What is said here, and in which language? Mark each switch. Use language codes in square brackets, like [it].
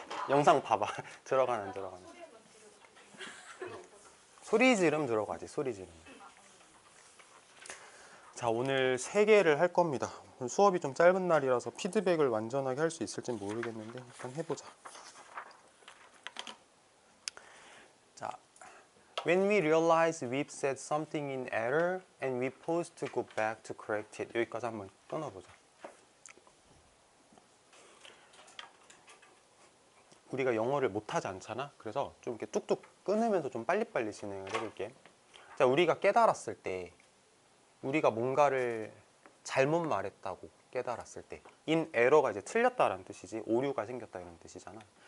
[ko] 영상 봐봐. 들어가나 안 들어가나. 소리 지름 들어가지. 소리 지름. 자, 오늘 3개를 할 겁니다. 수업이 좀 짧은 날이라서 피드백을 완전하게 할 수 있을지 모르겠는데 일단 해보자. [en] 자, when we realize we've said something in error and we pause to go back to correct it. [ko] 여기까지 한번 끊어보자. 우리가 영어를 못하지 않잖아. 그래서 좀 이렇게 뚝뚝 끊으면서 좀 빨리빨리 진행을 해볼게. 자, 우리가 깨달았을 때, 우리가 뭔가를 잘못 말했다고 깨달았을 때, in error가 이제 틀렸다라는 뜻이지, 오류가 생겼다 이런 뜻이잖아.